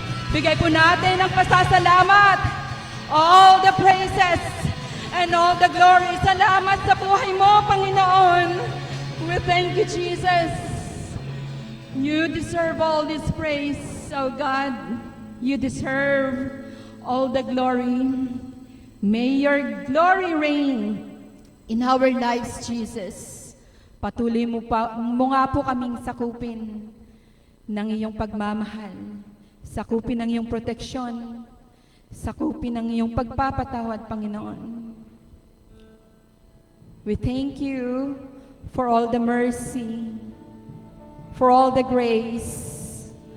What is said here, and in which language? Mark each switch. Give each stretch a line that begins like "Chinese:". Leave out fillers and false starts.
Filipino: Bigay po natin ang pasasalamat.
English: All the praises and all the glory.
Filipino: Salamat sa buhay mo, Panginoon.
English: We thank you, Jesus. You deserve all this praise, oh God. You deserve all the glory. May your glory reign in our lives, Jesus.
Filipino: Patuloy mo nga po kaming sakupin ng iyong pagmamahal. Sakupin ng iyong proteksyon. Sakupin ng iyong pagpapatawad, Panginoon.
English: We thank you for all the mercy, for all the grace.